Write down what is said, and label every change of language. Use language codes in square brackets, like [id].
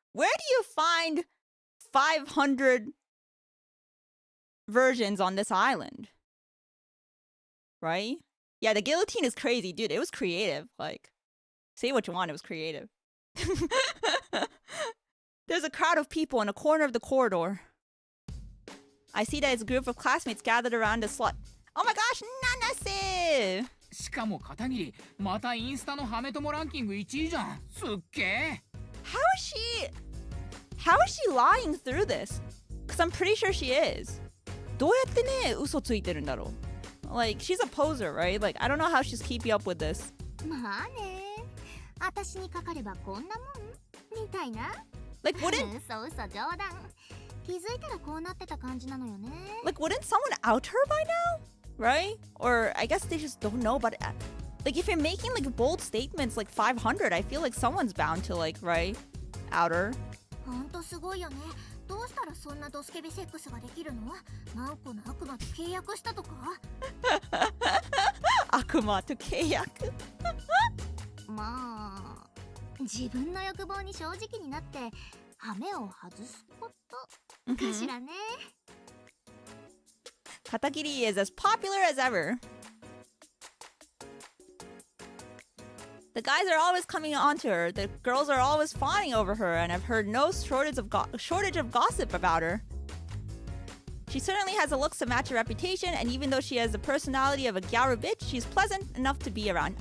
[en] Where do you find 500 versions on this island? Right? Yeah, the guillotine is crazy, dude. It was creative. Like, say what you want, it was creative. There's a crowd of people in a corner of the corridor. I see that it's a group of classmates gathered around a slut. Oh my gosh, Nanase! [ja] しかも片桐、またインスタのハメ友ランキング1位じゃん。すっげえ。 [en] How is she lying through this? Because I'm pretty sure she is. [ja] どうやってね、嘘ついてるんだろう? [en] Like, she's a poser, right? Like, I don't know how she's keeping up with this. [ja] まあね。私にかかればこんなもんみたいな。 [en] Like, wouldn't... [ja] 嘘冗談。気づいたらこうなってた感じなのよね。 [en] Like, wouldn't someone out her by now? Right? Or I guess they just don't know, but like if you're making like bold statements like 500, I feel like someone's bound to like, right? Out her. [ja] ほんとすごいよね。どうしたらそんなドスケベセックスができるの？何個の悪魔と契約したとか？悪魔と契約？まあ、自分の欲望に正直になってハメを外すことかしらね。 [en] Katakiri is as popular as ever. The guys are always coming onto her. The girls are always fawning over her, and I've heard no shortage of gossip about her. She certainly has the looks to match her reputation, and even though she has the personality of a gyaru bitch, she's pleasant enough to be around.